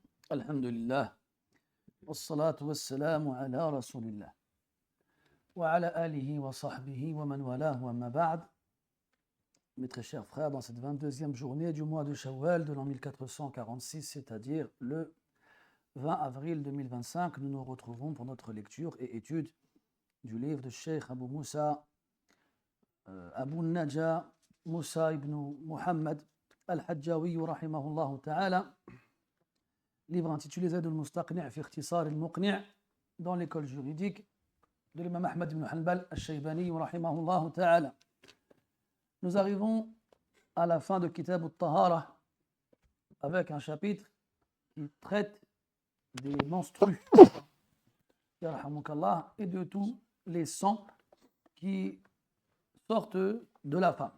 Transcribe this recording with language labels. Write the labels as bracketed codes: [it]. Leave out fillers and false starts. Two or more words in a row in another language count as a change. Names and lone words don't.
[ar] الحمد لله والصلاة والسلام على رسول الله وعلى آله وصحبه ومن والاه أما بعد. [fr] Mes très chers frères, dans cette 22e journée du mois de Shawwal de l'an 1446, c'est-à-dire le 20 avril 2025, nous nous retrouvons pour notre lecture et étude du livre de Cheikh Abu Moussa, Abu Najah Moussa ibn Muhammad al-Hajjawi [ar] رحمه الله تعالى, [fr] livre intitulé Zayd al-Mustaqni' fi ikhtisar al-Muqni' dans l'école juridique de l'imam Ahmad ibn Hanbal al-Shaybani [ar] رحمه الله تعالى. [fr] Nous arrivons à la fin de Kitab al-Tahara avec un chapitre qui traite des menstrues et de tous les sangs qui sortent de la femme.